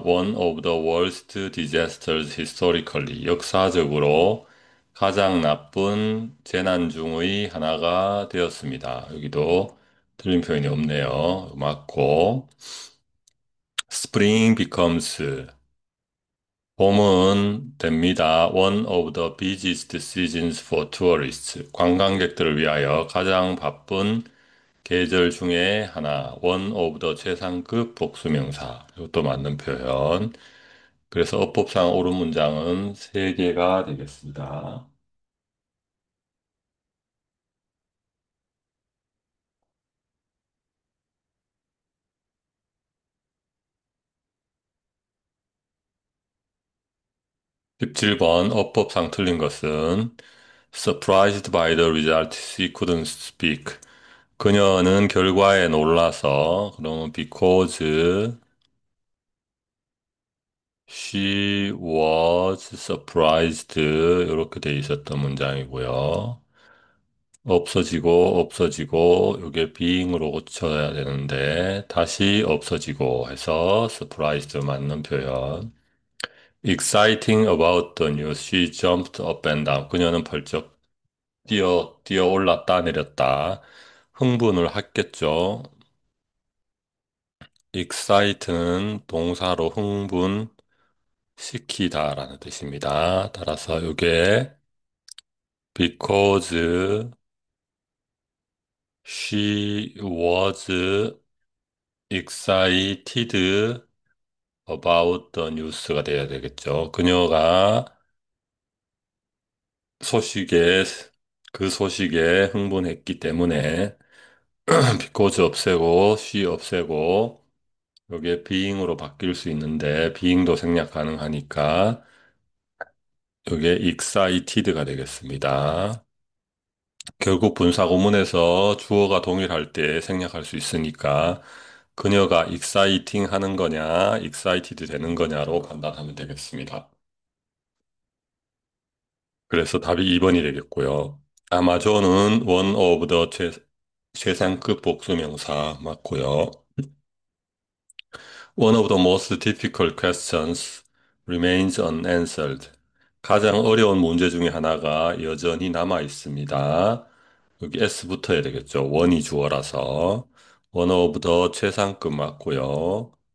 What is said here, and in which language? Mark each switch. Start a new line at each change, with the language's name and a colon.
English: One of the worst disasters historically,
Korean: 역사적으로 가장 나쁜 재난 중의 하나가 되었습니다. 여기도 틀린 표현이 없네요. 맞고,
English: Spring becomes,
Korean: 봄은 됩니다.
English: One of the busiest seasons for tourists,
Korean: 관광객들을 위하여 가장 바쁜 계절 중에 하나,
English: one of the
Korean: 최상급 복수명사. 이것도 맞는 표현. 그래서 어법상 옳은 문장은 3개가 되겠습니다. 17번 어법상 틀린 것은
English: surprised by the result she couldn't speak.
Korean: 그녀는 결과에 놀라서 그러면
English: because she was surprised
Korean: 이렇게 돼 있었던 문장이고요. 없어지고 없어지고 이게 being으로 고쳐야 되는데 다시 없어지고 해서 surprised 맞는 표현.
English: Exciting about the news, she jumped up and down.
Korean: 그녀는 벌쩍 뛰어 올랐다 내렸다. 흥분을 했겠죠. excite는 동사로 흥분시키다라는 뜻입니다. 따라서 이게
English: because she was excited about the news
Korean: 가 돼야 되겠죠. 그녀가 소식에, 그 소식에 흥분했기 때문에 because 없애고 she 없애고 여기에 being으로 바뀔 수 있는데 being도 생략 가능하니까 여기에 excited가 되겠습니다. 결국 분사구문에서 주어가 동일할 때 생략할 수 있으니까 그녀가 exciting 하는 거냐, excited 되는 거냐로 판단하면 되겠습니다. 그래서 답이 2번이 되겠고요. 아마존은 one of the 최상급 복수명사 맞고요.
English: One of the most difficult questions remains unanswered.
Korean: 가장 어려운 문제 중에 하나가 여전히 남아 있습니다. 여기 S 붙어야 되겠죠. 원이 주어라서.
English: One of the
Korean: 최상급 맞고요.